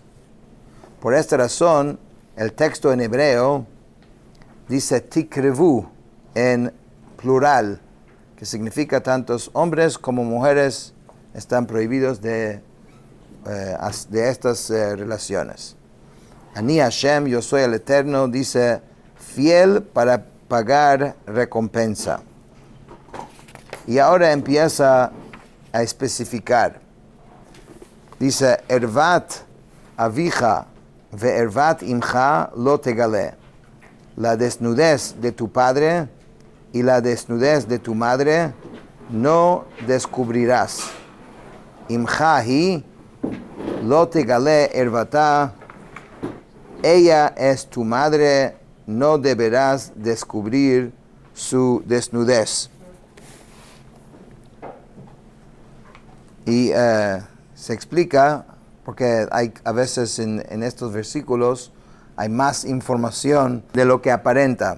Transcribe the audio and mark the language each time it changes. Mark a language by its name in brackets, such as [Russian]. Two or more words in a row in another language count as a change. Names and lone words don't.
[Spanish] Por esta razón, el texto en hebreo dice tikrevu en plural, que significa tantos hombres como mujeres están prohibidos de estas relaciones. [Hebrew] אני השם, [Spanish] yo soy el Eterno, dice, fiel para pagar recompensa. Y ahora empieza a especificar. Dice, [Hebrew] ערות אביך וערות אמך לא תגלה. [Spanish] La desnudez de tu padre y la desnudez de tu madre no descubrirás. [Hebrew] אמך היא לא תגלה ערותה. [Spanish] Ella es tu madre, no deberás descubrir su desnudez. Y se explica, porque hay a veces en estos versículos hay más información de lo que aparenta.